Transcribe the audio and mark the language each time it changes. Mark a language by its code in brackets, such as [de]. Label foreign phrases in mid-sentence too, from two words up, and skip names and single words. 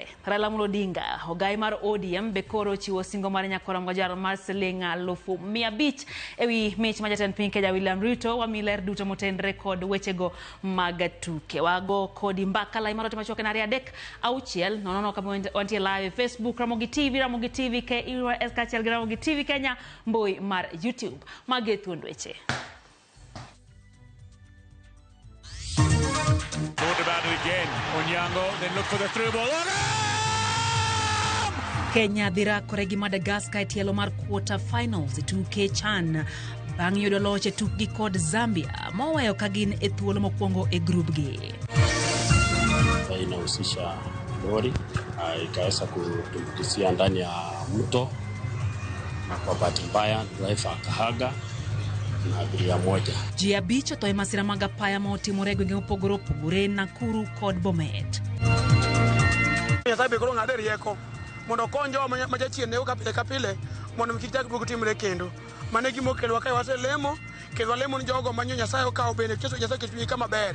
[luo] Raila Amolo Odinga ogai mar ODM bekoro chiwo singo mar nyakoramga jar mar siling 1,500 ewi mich ma jatend piny Kenya William Ruto wamiler duto motendre kod wechego mag tuke wago kodi mbaka lai marote machoke na riadek auchiel nono kama wantie live Facebook Ramogi TV ke iwa SKCL Ramogi TV Kenya mboi mar YouTube magethuond weche. [en] Thought about it again. Onyango, then look for the through ball. Kenya dhira koregi Madagascar etielo mar quarter finals tuke chan bang' yudo loche tukgi kod Zambia moweyo kagin e thuolo mokwongo e group G. [sw] Inahusisha lori ikaweza kutumbukizia ndani ya mto na kwa bahati mbaya driver akahaga na abiria moja. [luo] Jia bicho to masira mag apaya motimore gwenge mopogore opogore Nakuru kod Bomet. Nyasaye koro ng'ade rieko mondo konjo ma jachien ne kapile mondo mkichak duogo timre kendo. Mane gimo kelwa kae waselemo kendo lemo ni jogo manyo Nyasaye okawo bende Nyasaye ketwi kama ber.